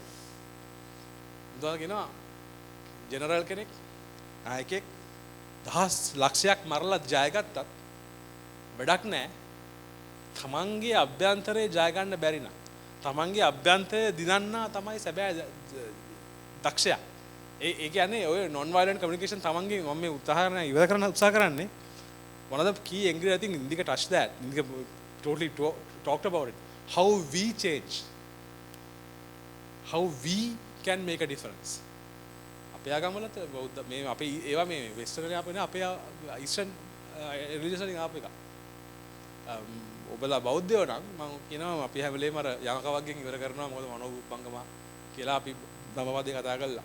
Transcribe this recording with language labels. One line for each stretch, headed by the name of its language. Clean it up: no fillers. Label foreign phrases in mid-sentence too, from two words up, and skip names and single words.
Sinhala: බුදුහාමුදුරුවෝ කියනවා ජෙනරල් කෙනෙක් ආයකෙක් දහස් ලක්ෂයක් මරලා ජයගත්තත් වැඩක් නැහැ. තමන්ගේ අභ්‍යන්තරේ ජය ගන්න බැරි නම් තමන්ගේ අභ්‍යන්තරය දිනන්නා තමයි සැබෑ දක්ෂයා. ඒ කියන්නේ ඔය
English: non violent communication
Sinhala: තමන්ගේ මම මේ උදාහරණ ඉවර කරන්න උත්සාහ කරන්නේ
English: one of the key ingredients. I think Indika touched that. Indika totally talked about it. How we change. How we can make a difference.
Sinhala: අපේ ආගමවලත් බෞද්ධ මේ අපේ ඒවා මේ වෙස්ටර්න් එකේ අපේ අපේ
English: eastern religion
Sinhala: එකේ ආපු එක. ඔබලා බෞද්ධයෝ නම් මම කියනවා අපි හැම වෙලේම අර යමක වර්ගයෙන් ඉවර කරනවා. මොකද මනෝපංගම කියලා අපි ධම්මපදේ කතා කළා.